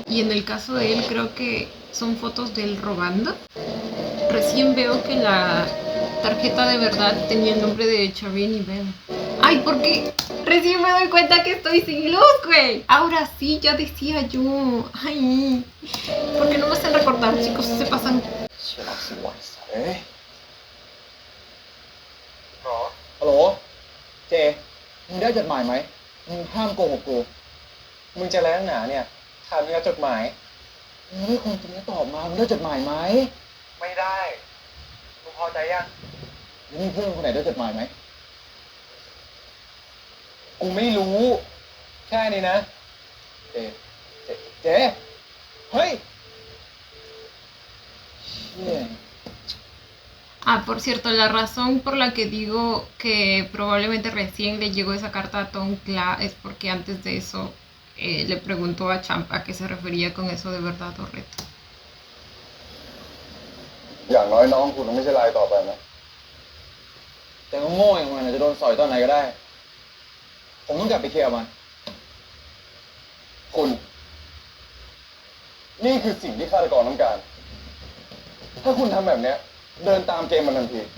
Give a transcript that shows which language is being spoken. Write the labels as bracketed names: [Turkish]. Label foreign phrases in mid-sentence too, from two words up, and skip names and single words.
[Spanish] Y en el caso de él creo que son fotos de él robando. Recién veo que la tarjeta de verdad tenía el nombre de Charin y Ben. Ay, porque recién me doy cuenta que estoy sin luz, güey. Ahora sí, ya decía yo. Ay, ¿por qué no me hacen recordar, chicos? Se pasan. [Thai] เชื่อเราสิวะเอ้ย ฮัลโหล เจ มึงได้จดหมายไหม มึงห้ามโกหกกู มึงจะอะไรนักหนาเนี่ย ถามมึงเอาจดหมาย มึงไม่คงจริงจะตอบมา มึงได้จดหมายไหม ไม่ได้ มึงพอใจยัง แล้วมีเพื่อนคนไหนได้จดหมายไหม กูไม่รู้ แค่นี้นะ เจ เฮ้ยเชี่ย [Spanish] Ah, por cierto, la razón por la que digo que probablemente recién le llegó esa carta a Tom Kla es porque antes de eso le preguntó a Champ a qué se refería con eso de verdad o reto. [Thai] อย่างน้อยน้องคุณไม่ใช่รายต่อไปนะ แต่ก็โง่อย่างมันอาจจะโดนสอยตอนไหนก็ได้ ผมต้องกลับไปเคลียร์มัน คุณ นี่คือสิ่งที่ฆาตกรต้องการ ถ้าคุณทำแบบเนี้ย เดินตามเกมมันทันที